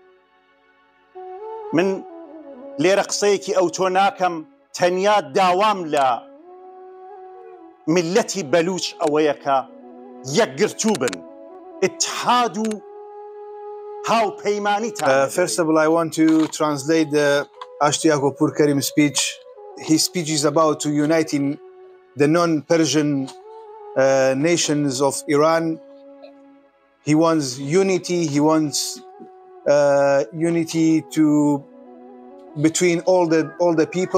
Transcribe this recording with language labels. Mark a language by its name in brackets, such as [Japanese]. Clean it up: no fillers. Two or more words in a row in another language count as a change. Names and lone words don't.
[Central Kurdish] من لێرە قسەیەکی ئەو تۆ ناکەم، تەنیا داوام لە ملەتی بەلوچ ئەوەیە کە یەکگرتوو بن، اتحاد و هاوپەیمانیتان. [English] First of all, I want to translate the Ashtiako Pur Karim speech. His speech is about to uniting the non-Persian nations of Iran. He wants unity. He wants unity between all the people.